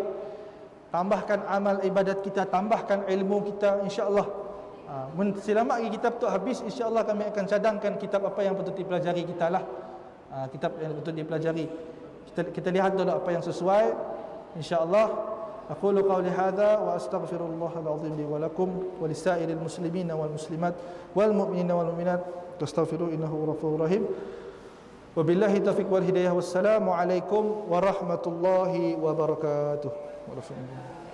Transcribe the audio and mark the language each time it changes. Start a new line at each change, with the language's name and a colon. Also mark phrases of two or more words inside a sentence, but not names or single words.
Malay: Tambahkan amal ibadat kita, tambahkan ilmu kita,
Arabic: إن شاء الله.
Malay: Selamat lagi kitab tu habis,
Arabic: إن شاء الله
Malay: kami akan cadangkan kitab apa yang patut dipelajari kita lah. Kitab yang patut dipelajari. Kita lihat dulu apa yang sesuai,
Arabic: إن شاء الله. أقول قولي هذا وأستغفر الله العظيم لي ولكم ولسائر المسلمين والمسلمات والمؤمنين والمؤمنات تستغفروا إنه غفور رحيم. وبالله التوفيق والهداية. والسلام عليكم ورحمة الله وبركاته.